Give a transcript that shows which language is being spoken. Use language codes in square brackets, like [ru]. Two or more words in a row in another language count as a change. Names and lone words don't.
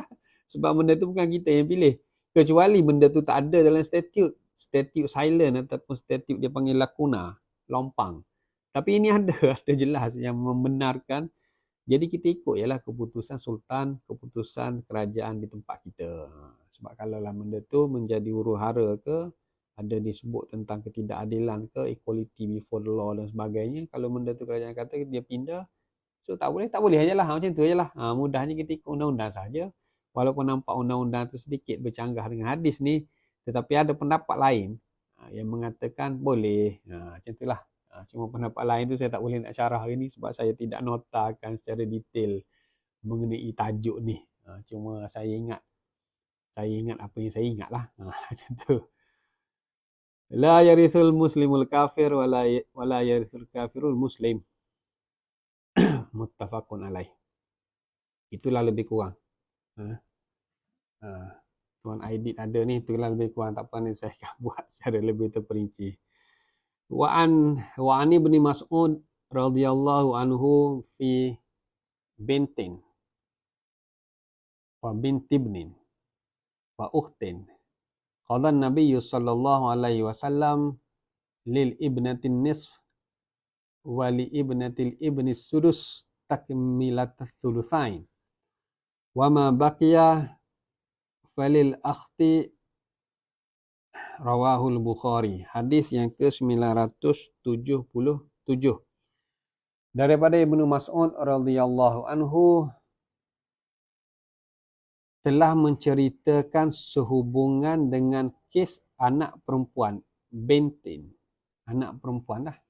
[ms] Sebab benda tu bukan kita yang pilih. Kecuali benda tu tak ada dalam [en] statute silent [ms] ataupun statute dia panggil lakuna, lompang. Tapi ini ada jelas yang membenarkan. Jadi kita ikut ialah keputusan sultan, keputusan kerajaan di tempat kita. Sebab kalau lah benda tu menjadi huru-hara ke, ada disebut tentang ketidakadilan ke, [en] equality before the law [ms] dan sebagainya, kalau benda tu kerajaan kata dia pindah, so tak boleh aja lah. Macam tu aje lah. Mudahnya kita ikut undang-undang saja. Walaupun nampak undang-undang tu sedikit bercanggah dengan hadis ni, tetapi ada pendapat lain yang mengatakan boleh. Macam itulah. Cuma pendapat lain tu saya tak boleh nak syarah hari ni, sebab saya tidak notakan secara detail mengenai tajuk ni. Cuma saya ingat apa yang saya ingat lah. Macam tu. [ar] لا يرث المسلم الكافر ولا يرث الكافر المسلم. متفق عليه. [ms] Itulah lebih kurang. Tuan Aidit ada ni, itulah lebih kurang. Tak apa ni, saya akan buat secara lebih terperinci. [ar] وعن ابن مسعود رضي الله عنه في بنت وبنت ابن وأخت. قضى النبي صلى الله عليه وسلم للابنة النصف ولابنة الابن السدس تكملة الثلثين. وما بقي فللأخت. رواه البخاري. [ms] Hadis yang ke-977. Daripada Ibnu Mas'ud [ar] رضي الله عنه [ms] telah menceritakan sehubungan dengan kes anak perempuan, bintin, anak perempuan dah.